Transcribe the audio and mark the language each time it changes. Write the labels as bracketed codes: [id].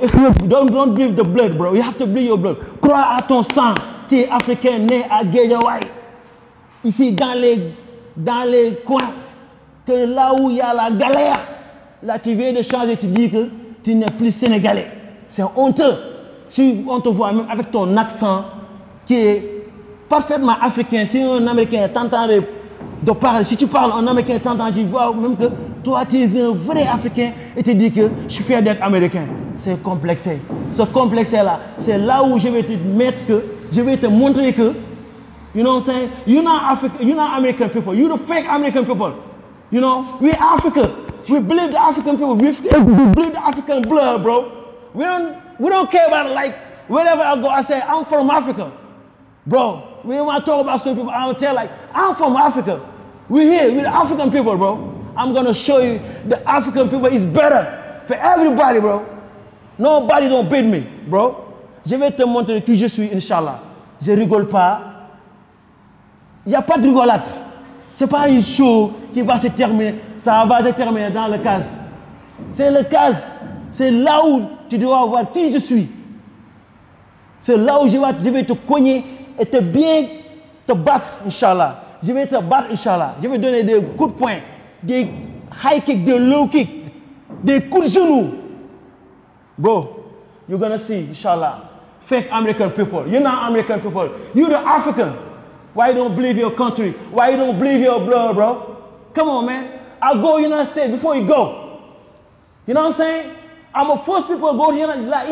[en] If you don't believe the blood, bro, you have to believe your blood. [fr] Crois à ton sang. Tu es africain né à Guédiawaye. Ici, dans les coins, que là où il y a la galère, là tu viens de changer, tu dis que tu n'es plus sénégalais. C'est honteux. Si on te voit même avec ton accent qui est parfaitement africain, si un Américain t'entend de parler, si tu parles en Américain t'entend, tu vois même que toi tu es un vrai Africain et tu dis que je suis fier d'être Américain. C'est complexé. Ce complexé-là, c'est là où je vais te mettre que, je vais te montrer que, [en] you know what I'm saying? You're not American people. You're the fake American people. You know, we're Africa. We believe the African people. We believe the African blood, bro. We don't care about it. Like wherever I go, I say I'm from Africa, bro. When I talk about some people, I will tell like I'm from Africa. We're here. We're the African people, bro. I'm gonna show you the African people is better for everybody, bro. Nobody don't beat me, bro. [fr] Je vais te montrer qui je suis, Inch'Allah. Je rigole pas. Il n'y a pas de rigolade. Ce n'est pas une show qui va se terminer. Ça va se terminer dans le cas. C'est le cas. C'est là où tu dois voir qui je suis. C'est là où je vais te cogner et te battre, Inch'Allah. Je vais te battre, Inch'Allah. Je vais donner des coups de poing, des high kicks, des low kicks, des coups de genoux. [en] Bro, you're gonna see, Inch'Allah, fake American people. You're not American people. You're the African. Why you don't believe your country? Why you don't believe your blood, bro? Come on, man. I'll go United States before you go. You know what I'm saying? I'm gonna force people to go to the United States.